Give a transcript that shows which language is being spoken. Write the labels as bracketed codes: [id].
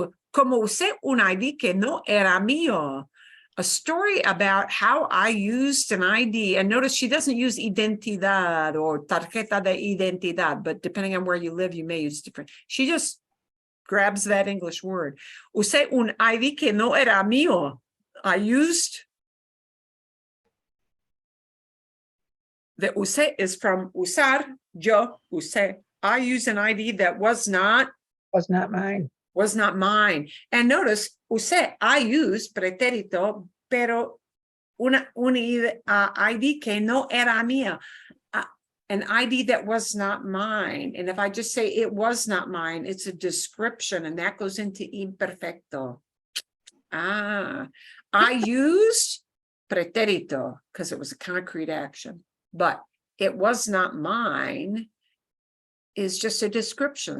[es] Como usé un ID que no era mío. [en] A story about how I used an ID. And notice she doesn't use identidad or [es] tarjeta de identidad, [en] but depending on where you live, you may use different. She just grabs that English word. [es] Usé un ID que no era mío. [en] I used. The usé is from usar. [es] Yo usé. [en] I use an ID that was not mine. was not mine. And notice, I used pretérito, [es] pero una ID que no era mía. [en] An ID that was not mine. And if I just say it was not mine, it's a description, and that goes into imperfecto. I used pretérito because it was a concrete action, but it was not mine is just a description.